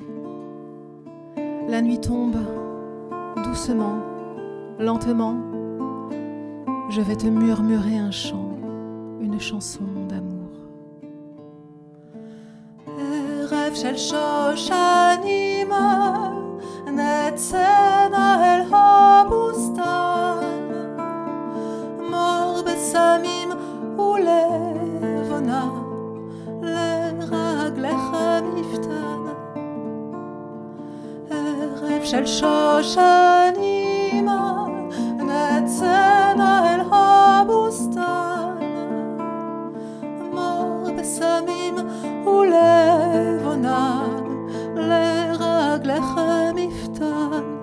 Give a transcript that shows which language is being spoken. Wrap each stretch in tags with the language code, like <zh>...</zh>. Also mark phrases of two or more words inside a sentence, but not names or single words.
<fr>La nuit tombe doucement, lentement. Je vais te murmurer un chant, une chanson d'amour.</fr> <he>ערב של שושנים, נצאה נא אל הבוסתן. בסמים ולבונה לרגליך מפתן ערב של שושנים נצאנה אל הבוסתן מור בסמים ולבונה לרגליך מפתן</he>